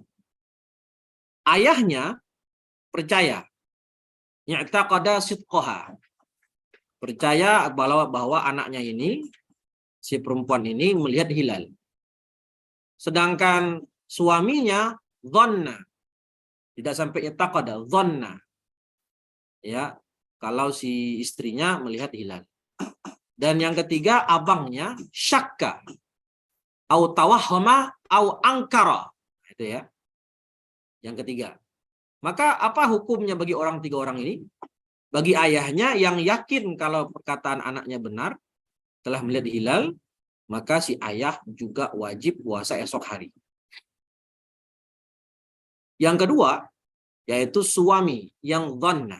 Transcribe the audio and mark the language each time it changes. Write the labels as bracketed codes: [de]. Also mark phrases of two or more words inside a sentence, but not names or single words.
[id] Ayahnya percaya, [ar] اعتقد صدقها, [id] percaya bahwa anaknya ini si perempuan ini melihat hilal. Sedangkan suaminya dhanna, tidak sampai i'taqada, dhanna. Ya, kalau si istrinya melihat hilal. Dan yang ketiga, abangnya [ar] شكّ أو توهّم أو أنكر. [id] Itu ya. Yang ketiga. Maka apa hukumnya bagi tiga orang ini? Bagi ayahnya yang yakin kalau perkataan anaknya benar, telah melihat hilal, maka si ayah juga wajib puasa esok hari. Yang kedua, yaitu suami yang dhanna.